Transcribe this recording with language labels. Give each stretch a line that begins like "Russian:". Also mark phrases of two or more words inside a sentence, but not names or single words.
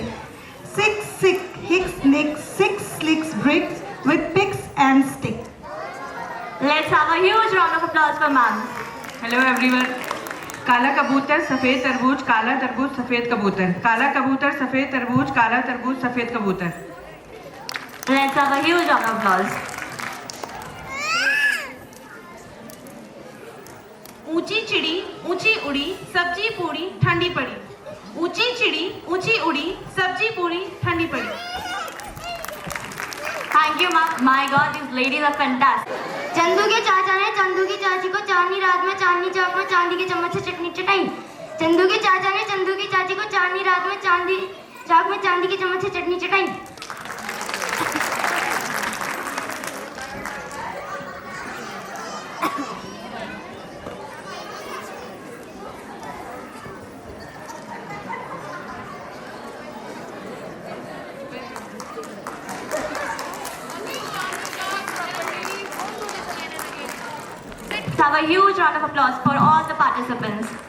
English: Six sick hick sneak, six slicks bricks with picks and stick. Let's have a huge round of applause for ma'am. Hello everyone.
Hindi: काला कबूतर सफेद तरबूज, काला तरबूज सफेद कबूतर, काला कबूतर सफेद तरबूज, काला तरबूज सफेद कबूतर.
English: Let's have a huge round of applause.
Hindi: ऊंची चिड़ी ऊंची उड़ी, सब्जी पूरी ठंडी पड़ी. ऊंची चिड़ी ऊंची उड़ी, सब्जी पूरी ठंडी पड़ी.
English: Thank you, ma'am. My God, these ladies are fantastic.
Hindi: चंदू के चाचा ने चंदू की चाची को चांदनी रात में चांदनी चौक में चांदी के चम्मच से चटनी चटाई. चंदू के चाचा ने चंदू की चाची को चांदनी रात में चांदी चौक में चांदी के चम्मच से चटनी चटाई.
English: Let's have a huge round of applause for all the participants.